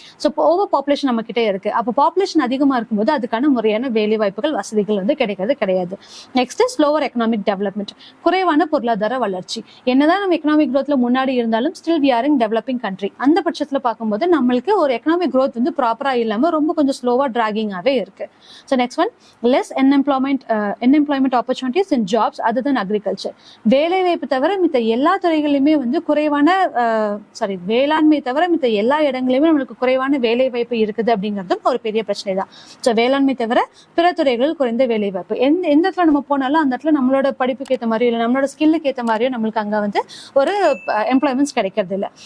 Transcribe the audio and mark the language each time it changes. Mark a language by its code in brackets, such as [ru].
[ta] So இப்போ over population நம்ம கிட்டே இருக்கு. அப்போ பாப்புலேஷன் அதிகமாக இருக்கும்போது அதுக்கான முறையான வேலை வாய்ப்புகள் வசதிகள் வந்து கிடைக்கிறது கிடையாது. நெக்ஸ்ட் ஸ்லோவர் எக்கனாமிக் டெவலப்மெண்ட், குறைவான பொருளாதார வளர்ச்சி. என்னதான் நம்ம எக்கனாமிக் க்ரோத்ல முன்னாடி இருந்தாலும் [en] Still we are in developing country. [ta] அந்த பட்சத்தில் பார்க்கும்போது நம்மளுக்கு ஒரு எக்கனாமிக் க்ரோத் வந்து ப்ராப்பரா இல்லாம ரொம்ப கொஞ்சம் ஸ்லோவா டிராகிங்காவே இருக்கு. [en] So next one, less unemployment opportunities in jobs other than agriculture. [ta] வேலை வாய்ப்பு தவிர மித்த எல்லா துறைகளிலுமே வந்து குறைவான வேளாண்மை தவிர மித்த எல்லா இடங்களிலுமே நம்மளுக்கு குறைவான வேலை வாய்ப்பு இருக்குது அப்படிங்கிறதும் ஒரு பெரிய பிரச்சனை தான். ஸோ வேளாண்மை தவிர பிற துறைகள் குறைந்த வேலை வாய்ப்பு. எந்த இடத்துல நம்ம போனாலும் அந்த இடத்துல நம்மளோட படிப்புக்கு ஏற்ற மாதிரியோ இல்லை நம்மளோட ஸ்கில்லுக்கு ஏற்ற மாதிரியோ நம்மளுக்கு அங்க வந்து ஒரு எம்ப்ளாய்மெண்ட்ஸ் கிடைக்கிறது இல்லை.